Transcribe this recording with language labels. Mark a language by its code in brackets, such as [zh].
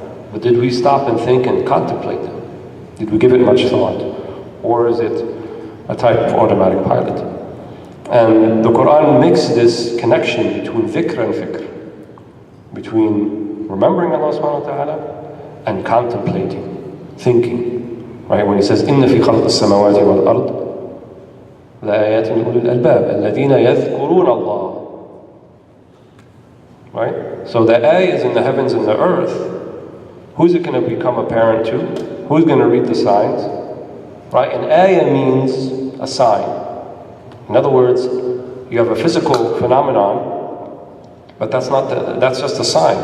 [en] But did we stop and think and contemplate them? Did we give it much thought? Or is it a type of automatic pilot? And the Quran makes this connection between dhikr and fikr, between remembering Allah subhanahu wa ta'ala and contemplating, thinking. Right? When he says, [ar] إِنَّ فِي خَلْقِ السَّمَاوَاتِ وَالْأَرْضِ لَآيَاتٍ لِأُولِي الْأَلْبَابِ الَّذِينَ يَذْكُرُونَ اللَّهَ. [en] Right? So the ayah is in the heavens and the earth. Who's it going to become apparent to? Who's going to read the signs? Right? An ayah means a sign. In other words, you have a physical phenomenon, but that's just a sign.